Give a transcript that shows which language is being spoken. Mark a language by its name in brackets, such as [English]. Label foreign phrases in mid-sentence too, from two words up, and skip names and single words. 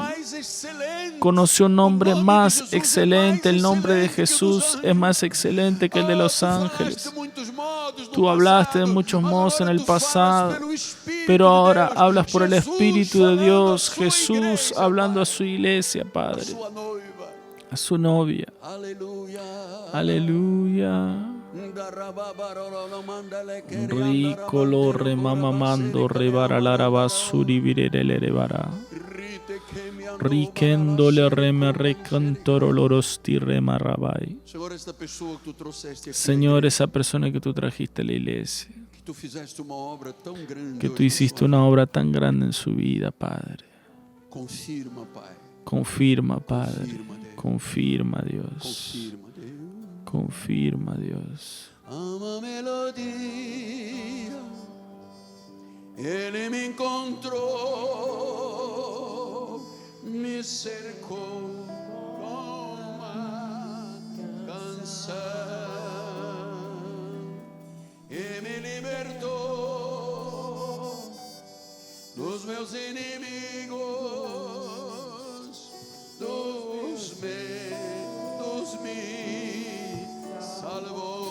[Spanish] Conoció un nombre más excelente, el nombre de Jesús es más excelente que el de los ángeles. Tú hablaste de muchos modos en el pasado, pero ahora hablas por el Espíritu de Dios, Jesús hablando a su iglesia, Padre, a su novia. Aleluya. Ricolo remamamando rebaralara basuri virelelebara. Riquendole reme recantorolorosti remarabai. Señor, esa persona que tú trajiste a la iglesia, que tú hiciste una obra tan grande en su vida, Padre. Confirma, Padre. Confirma, Dios. Confirma, Dios. [Portuguese] Ama melodia, Ele me encontrou, me cercou com uma canção e me libertou dos meus inimigos, dos medos me salvou.